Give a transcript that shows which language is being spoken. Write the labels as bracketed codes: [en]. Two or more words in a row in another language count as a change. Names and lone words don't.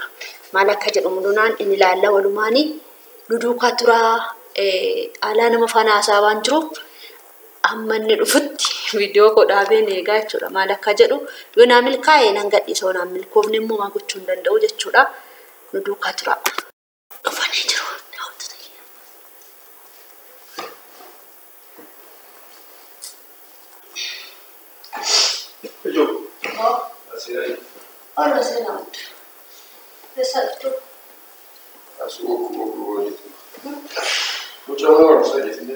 [om] Maal akka jedhu Mul'inaan inni ilaallaa walumaanii duduukaa turaa alaa nama faana haasaa waan jiruuf amma inni dhufutti viidiyoo koo dhaabeen eegaa jechuudha. Maal akka jedhu yoo naa milkaa'e nan gadhiisa yoo naa milkoofne immoo maa gochuu hin danda'u jechuudha. Duduukaa turaa. Dhufanii jiru. [es] Hola, señor. Exacto. Mucho amor, no sé, ¿entiendes?